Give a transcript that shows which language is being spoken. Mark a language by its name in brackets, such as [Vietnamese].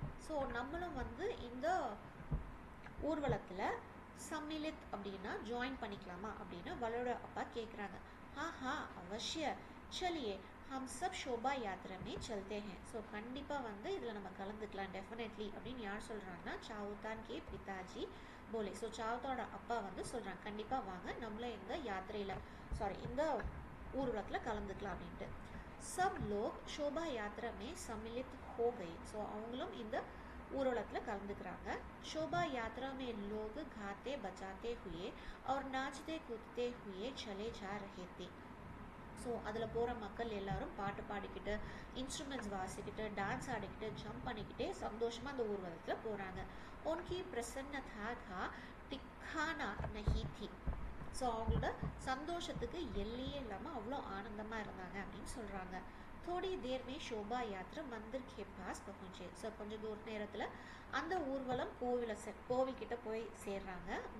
[Tamil] So நம்மளும் வந்து இந்த ஊர்வலத்தில் சம்மிலித் அப்படின்னா ஜாயின் பண்ணிக்கலாமா அப்படின்னு வலரோட அப்பா கேட்குறாங்க. [Hindi] हाँ अवश्य चलिए हम सब शोभा यात्रा में चलते हैं. [Tamil] ஸோ கண்டிப்பாக வந்து இதில் நம்ம கலந்துக்கலாம், டெஃபினெட்லி அப்படின்னு யார் சொல்கிறாங்கன்னா [Hindi] சாவுதான் கே பிதாஜி போலே. [Tamil] ஸோ சாவுதானோட அப்பா வந்து சொல்கிறாங்க, கண்டிப்பாக வாங்க நம்மள இந்த யாத்திரையில் இந்த ஊர்வலத்தில் கலந்துக்கலாம் அப்படின்ட்டு. [Hindi] सब लोग शोभा यात्रा में सम्मिलित हो गए. [Tamil] ஸோ அவங்களும் இந்த ஊர்வலத்தில் கலந்துக்கிறாங்க. [Hindi] शोभा यात्रा में लोग गाते बजाते हुए और नाचते कूदते हुए चले जा रहे थे. [Tamil] ஸோ அதில் போகிற மக்கள் எல்லாரும் பாட்டு பாடிக்கிட்டு, இன்ஸ்ட்ருமெண்ட்ஸ் வாசிக்கிட்டு, டான்ஸ் ஆடிக்கிட்டு, ஜம்ப் பண்ணிக்கிட்டே சந்தோஷமாக அந்த ஊர்வலத்தில் போகிறாங்க. [Hindi] उनकी प्रसन्नता का ठिकाना नहीं थी. [Tamil] ஸோ அவங்களோட சந்தோஷத்துக்கு எல்லையே இல்லாமல் அவ்வளோ ஆனந்தமாக இருந்தாங்க அப்படின்னு சொல்கிறாங்க. [Hindi] थोड़ी देर में शोभा यात्रा मंदिर के पास पहुंचे. [Tamil] ஸோ கொஞ்சம் தூர நேரத்தில் அந்த ஊர்வலம் கோவில்கிட்ட போய் சேர்றாங்க.